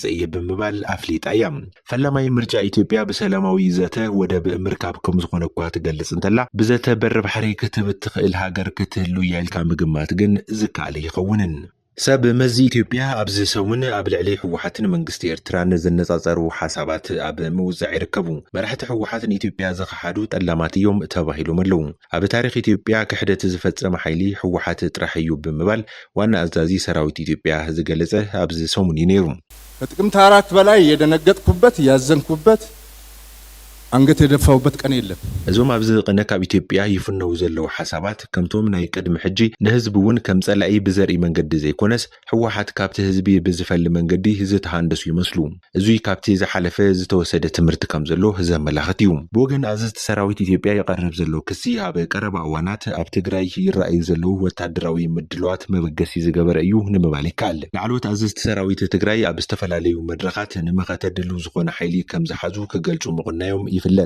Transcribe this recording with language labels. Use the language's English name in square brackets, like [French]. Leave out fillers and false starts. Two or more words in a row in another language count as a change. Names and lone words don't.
[Tigrinya] እየ ብምባል ኣፍሊጣ እያ ፈላማይ ምርጫ ኢትዮጵያ ብሰላማዊ ዘተ ወደብ ምርካብ ከም ዝኾነ እኳ ትገልጽ እንተላ ብዘተ በር ባሕሪ ክትብ ትኽእል ሃገር ክትህሉ ያልካ ምግማት ግን ዝካለ ይኸውንን ሰብ መዚ ኢትዮጵያ ኣብዚ ሰሙን ኣብ ልዕሊ ሕወሓትን መንግስቲ ኤርትራን ዝነጻጸሩ ሓሳባት ኣብ ምውዛዕ ይርከቡ መራሕቲ ሕወሓትን ኢትዮጵያ ዝኸሓዱ ጠላማት እዮም ተባሂሎም ኣለዉ ኣብ ታሪኽ ኢትዮጵያ ክሕደት ዝፈጸመ ሓይሊ ሕወሓት ጥራሕ እዩ ብምባል ዋና አዛዚ ሰራዊት ኢትዮጵያ ዝገለጸ ኣብዚ ሰሙን ነይሩ [Amharic] ከጥቅምት 4 በላይ የደነገጥኩበት ያዘንኩበት አንገት የደፋውበት ቀን የለም [Tigrinya] እዞም ኣብዚ ቅነ ካብ ኢትዮጵያ ይፍነው ዘለው ሓሳባት ከምቶም ናይ ቅድሚ ሕጂ ንህዝብውን ከም ጸላኢ ብዘርኢ መንገዲ ዘይኮነስ ሕወሓት ካብቲ ህዝቢ ብዝፈል መንገዲ ዝተሃንደሱ ይመስሉ እዙይ ካብቲ ዝሓለፈ ዝተወሰደ ትምህርቲ ከም ዘሎ ዘመላኽት እዩ ብወገን ኣዘዝቲ ሰራዊት ኢትዮጵያ ይቀርብ ዘሎ ክሲ ኣብ ቀረባ እዋናት ኣብ ትግራይ ይረኣዩ ዘለው ወታደራዊ ምድለዋት መበገሲ ዝገበረ እዩ ንምባል ይከኣል ላዕለዎት ኣዘዝቲ ሰራዊት ትግራይ ኣብ ዝተፈላለዩ መድረኻት ንመኸተድሉ ዝኾነ ሓይሊ ከም ዝሓዙ ክገልጹ ምቕናዮም ይፍለጥ